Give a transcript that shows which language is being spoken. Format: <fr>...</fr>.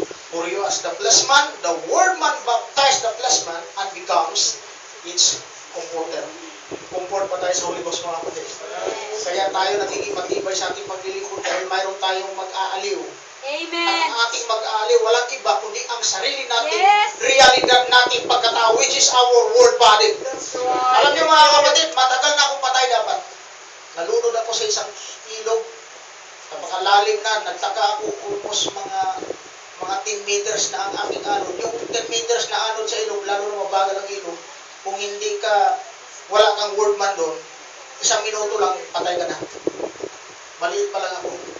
<en>For you as the flesh man, the word man baptized the flesh man and becomes its comforter.</en> <tl>Comfort pa tayo sa Holy Ghost mga kapatid. Kaya tayo nagiging matibay sa ating paglilingkod dahil mayroon tayong mag-aaliw. Amen. At ang ating mag-aaliw, walang iba kundi ang sarili natin,</tl> <en>Yes.</en> <tl>realidad nating pagkatao,</tl> <en>which is our word body.</en> <tl>Alam niyo mga kapatid, matagal na akong patay dapat. Nalunod ako sa isang ilog. Napakalalim na, nagtaka ako almost mga 10 meters na ang aking anod. Yung 10 meters na anod sa ilog, lalo na mabagal ang ilog, kung hindi ka, wala kang word man doon, 1 minuto lang, patay ka na. Maliit pa lang ako.</tl>